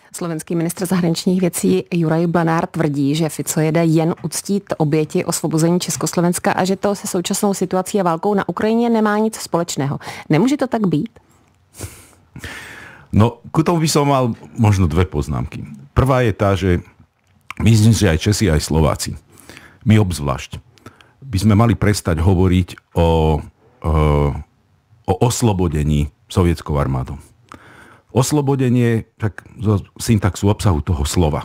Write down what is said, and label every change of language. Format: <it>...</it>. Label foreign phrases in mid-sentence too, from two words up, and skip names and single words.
<cs>Slovenský ministr zahraničních věcí Juraj Blanár tvrdí, že Fico jede jen uctít oběti osvobození Československa a že to se současnou situací a válkou na Ukrajině nemá nic společného. Nemůže to tak být?</cs> <sk>No, ku tomu by som mal možno dve poznámky. Prvá je tá, že myslím, že aj Česi, aj Slováci, my obzvlášť, by sme mali prestať hovoriť o oslobodení sovietskou armádou. Oslobodenie, tak zo syntaxu obsahu toho slova.</sk>